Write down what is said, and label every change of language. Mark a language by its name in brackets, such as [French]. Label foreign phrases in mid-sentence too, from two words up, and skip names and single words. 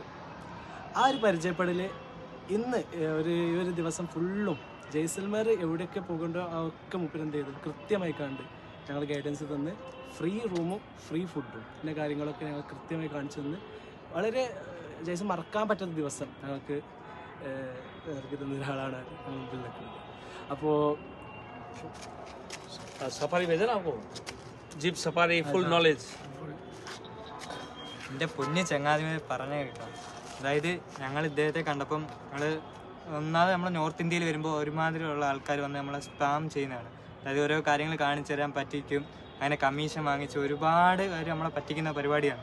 [Malayalam] ആ ഒരു പരിചയപ്പെടൽ ഇന്ന് ഒരു ദിവസം ഫുള്ളും ജയ്സൽമേർ എവിടെയൊക്കെ പോകേണ്ടോ ഒക്കെ മൂപ്പര് എന്ത് ചെയ്തു കൃത്യമായി കണ്ട് ഞങ്ങൾ ഗൈഡൻസ് തന്ന് ഫ്രീ റൂമും ഫ്രീ ഫുഡും പിന്നെ കാര്യങ്ങളൊക്കെ ഞങ്ങൾ കൃത്യമായി കാണിച്ചു തന്ന് വളരെ ജയ്സൽ മറക്കാൻ പറ്റാത്ത ദിവസം ഞങ്ങൾക്ക് ഇറക്കി തന്ന ഒരാളാണ് മുമ്പിൽ നിൽക്കുന്നത്. അപ്പോൾ [Hindi] सफारी भेजा ना आपको [English] jeep safari full knowledge [Malayalam] എൻ്റെ പൊന്നു ചങ്ങാതി പറഞ്ഞു കേൾക്കാം. അതായത് ഞങ്ങൾ ഇദ്ദേഹത്തെ കണ്ടപ്പം ഒന്നാമത് നമ്മൾ നോർത്ത് ഇന്ത്യയിൽ വരുമ്പോൾ ഒരുമാതിരിയുള്ള ആൾക്കാർ വന്ന് നമ്മളെ സ്പാം ചെയ്യുന്നതാണ്. അതായത് ഓരോ കാര്യങ്ങൾ കാണിച്ചു തരാൻ പറ്റിക്കും, അങ്ങനെ കമ്മീഷൻ വാങ്ങിച്ച് ഒരുപാട് കാര്യം നമ്മളെ പറ്റിക്കുന്ന പരിപാടിയാണ്.